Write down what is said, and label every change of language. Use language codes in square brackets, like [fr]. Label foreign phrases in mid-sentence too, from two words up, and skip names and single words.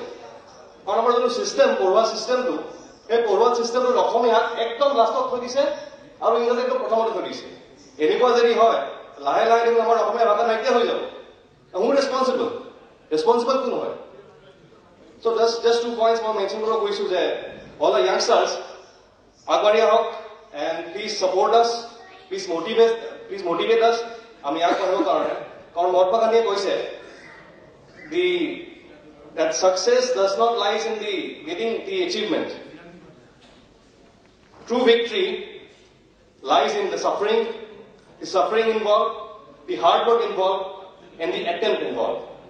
[as] কাৰণ আমাৰ যোনটো চিষ্টেম, পঢ়োৱা চিষ্টেমটো, সেই পঢ়োৱা চিষ্টেমটোত অসমীয়া একদম লাষ্টত থৈ দিছে আৰু ইংৰাজী একদম প্ৰথমতে থৈ দিছে। এনেকুৱা যদি হয়, লাহে লাহে দেখোন আমাৰ অসমীয়া ভাষা নাইকিয়া হৈ যাব। মোৰ ৰেছপনচিবল কোন হয়? [en] so just 2 points [as] মই মেনশ্যন কৰিব কৈছোঁ যে [en] all the youngsters [as] আগবাঢ়ি আহক, [en] and please support us, please motivate us [as] আমি আগবাঢ়িবৰ কাৰণে। কাৰণ মহাত্মা গান্ধীয়ে কৈছে [en] that success does not lies in getting the achievement. True victory lies in the suffering involved, the hard work involved, and the attempt involved.